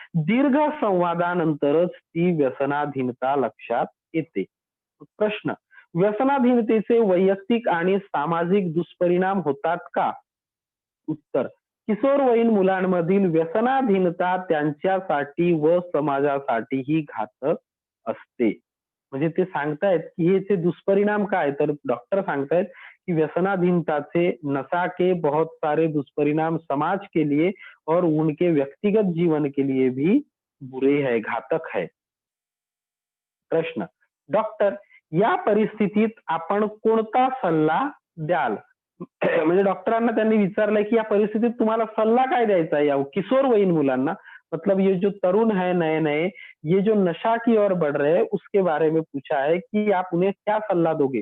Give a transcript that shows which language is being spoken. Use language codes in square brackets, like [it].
[mr] दीर्घ संवादानंतरच ती व्यसनाधीनता लक्षात येते. प्रश्न, व्यसनाधीनतेचे वैयक्तिक आणि सामाजिक दुष्परिणाम होतात का? उत्तर, किशोरवयीन मुलांमधील व्यसनाधीनता त्यांच्यासाठी व समाजासाठीही घातक असते. म्हणजे ते सांगतायत की याचे दुष्परिणाम काय, तर डॉक्टर सांगतायत कि [hi] व्यसनाधीनता से नशा के बहुत सारे दुष्परिणाम समाज के लिए और उनके व्यक्तिगत जीवन के लिए भी बुरे है, घातक है. [mr] प्रश्न, डॉक्टर या परिस्थितीत आपण कोणता सल्ला द्याल? म्हणजे डॉक्टरांना त्यांनी विचारलंय की या परिस्थितीत तुम्हाला सल्ला काय द्यायचा [hi] है या किशोरवयीन मुलांना, मतलब ये जो तरुण है नए नए, ये जो नशा की ओर बढ़ रहे हैं उसके बारे में पूछा है कि आप उन्हें क्या सल्ला दोगे.